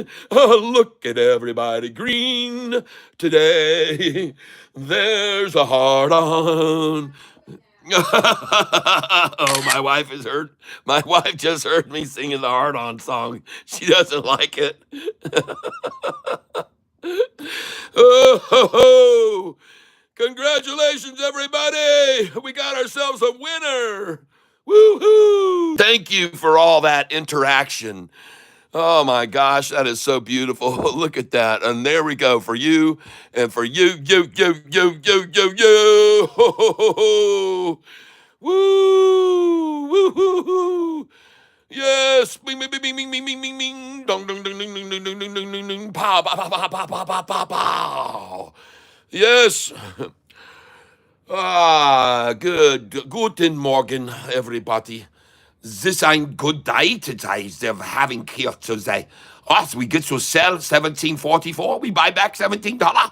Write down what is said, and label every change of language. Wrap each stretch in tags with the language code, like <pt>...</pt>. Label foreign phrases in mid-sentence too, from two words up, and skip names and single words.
<en>Look at everybody green today. There's a heart on. Oh, my wife has heard. My wife just heard me singing the Hard On song. She doesn't like it. Oh, ho, ho. Congratulations, everybody. We got ourselves a winner. Woo-hoo. Thank you for all that interaction. Oh my gosh, that is so beautiful. Look at that. And there we go for you and for you. Ho, ho, ho, ho. Woo! Woo hoo hoo! Yes! Bing bing bing bing bing bing bing bing! Dong dong dong dong dong dong dong dong dong dong dong! Pow pow pow pow pow pow pow pow pow! Yes!</en> <de>Guten Morgen,</de> <en>everybody. This ein good day today. They're having here today. Oh, so we get to sell 17.44. We buy back $17.</en>